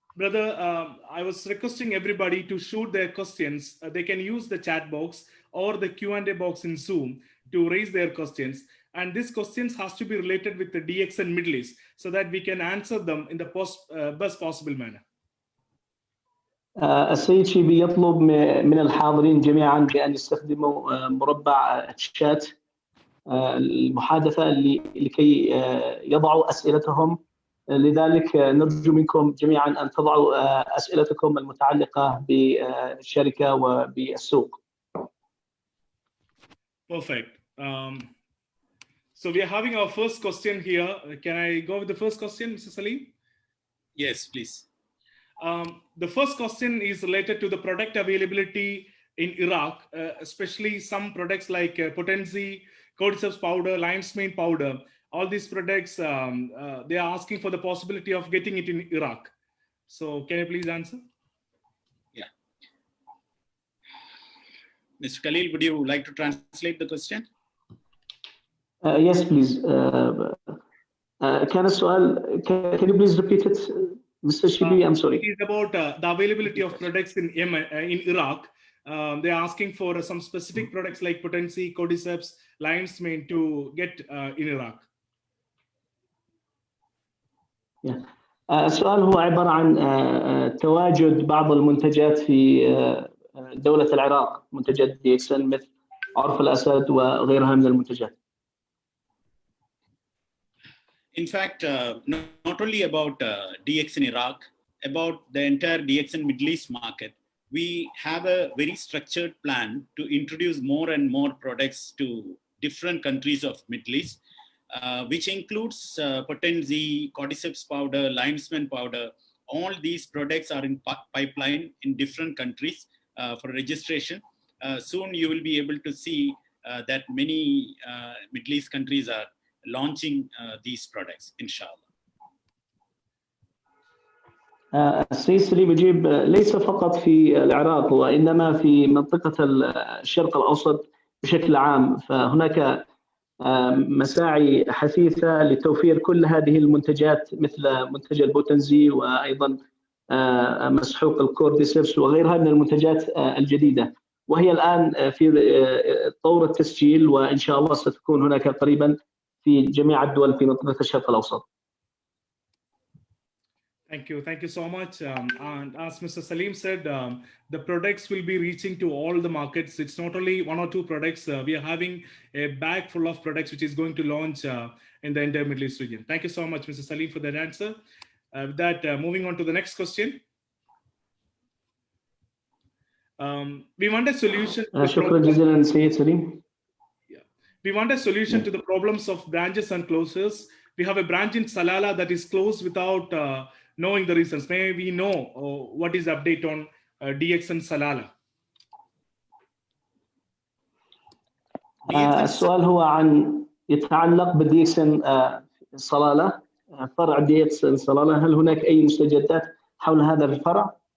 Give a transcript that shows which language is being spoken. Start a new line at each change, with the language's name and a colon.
English: Brother, I was requesting everybody to shoot their questions. They can use the chat box or the Q&A box in Zoom to raise their questions. And these questions has to be related with the DX and Middle East so that we can answer them in the best possible manner.
Arabic: السيد شيبي يطلب من الحاضرين جميعا بأن يستخدموا مربع الشات المحادثة لكي يضعوا أسئلتهم. لذلك نرجو منكم جميعا أن تضعوا أسئلتكم المتعلقة بالشركة وبالسوق.
English: Perfect. So we are having our first question here. Can I go with the first question, Mr. Salim? Yes, please. The first question is related to the product availability in Iraq, especially some products like Potency, cordyceps powder, lion's mane powder. All these products, they are asking for the possibility of getting it in Iraq. So can you please answer? Yeah. Mr. Khalil, would you like to translate the question? Yes, please. Can you please repeat it, Mr. Shibi? I'm sorry. It's about the availability of products in Iraq. They're asking for some specific products like Potency, cordyceps, lion's mane to get in Iraq.
Arabic: السؤال هو عبارة عن تواجد بعض المنتجات في دولة العراق، منتجات DXN مثل عرف الأسد وغيرها من المنتجات.
English: In fact, not only about DX in Iraq, about the entire DX and Middle East market, we have a very structured plan to introduce more and more products to different countries of Middle East, which includes Potency, cordyceps powder, lion's mane powder. All these products are in pipeline in different countries for registration. Soon you will be able to see that many Middle East countries are launching these products, inshallah.
Arabic: السيد سليم يجيب ليس فقط في العراق وإنما في منطقة الشرق الأوسط بشكل عام، فهناك مساعي حثيثة لتوفير كل هذه المنتجات مثل منتج البوتنزي وأيضا مسحوق الكورديسيبس وغيرها من المنتجات الجديدة، وهي الآن في طور التسجيل، وإن شاء الله ستكون هناك قريبا في جميع الدول في منطقة الشرق الأوسط.
English: Thank you so much. And as Mr. Salim said, the products will be reaching to all the markets. It's not only one or two products. We are having a bag full of products which is going to launch in the entire Middle East region. Thank you so much, Mr. Salim, for that answer. With that, moving on to the next question. We want a solution.
Arabic: شكرا جزيلا سيد سليم.
English: We want a solution to the problems of branches and closures. We have a branch in Salalah that is closed without knowing the reasons. May we know what is the update on DX and Salalah?
Arabic: السؤال هو عن يتعلق بديكسن صلالة، فرع ديكسن صلالة. هل هناك أي مستجدات حول هذا الفرع؟